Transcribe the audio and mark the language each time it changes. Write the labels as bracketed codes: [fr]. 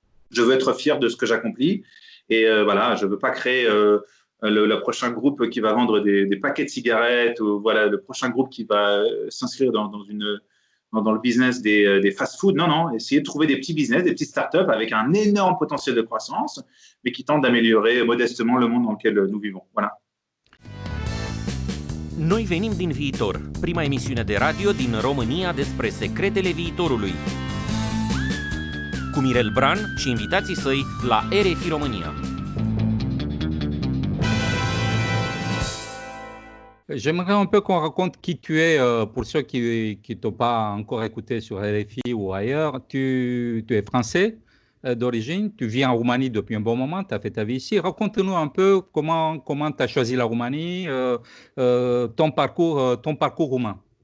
[fr] Je veux être fier de ce que j'accomplis. Et voilà, je ne veux pas créer le prochain groupe qui va vendre des paquets de cigarettes ou voilà, le prochain groupe qui va s'inscrire dans le business des fast-food. Non, essayer de trouver des petits business, des petites startups avec un énorme potentiel de croissance, mais qui tentent d'améliorer modestement le monde dans lequel nous vivons. Voilà. [ro] Noi venim din viitor, prima emisiune de radio din România despre secretele viitorului. Cu Mirel Bran și invitații săi la RFI România. [fr] J'aimerais un peu qu'on raconte qui tu es pour ceux qui t'ont pas encore écouté sur RFI ou ailleurs. Tu es français d'origine, tu vis en Roumanie depuis un bon moment, tu as fait ta vie ici. Raconte-nous un peu comment tu as choisi la Roumanie, ton parcours roumain.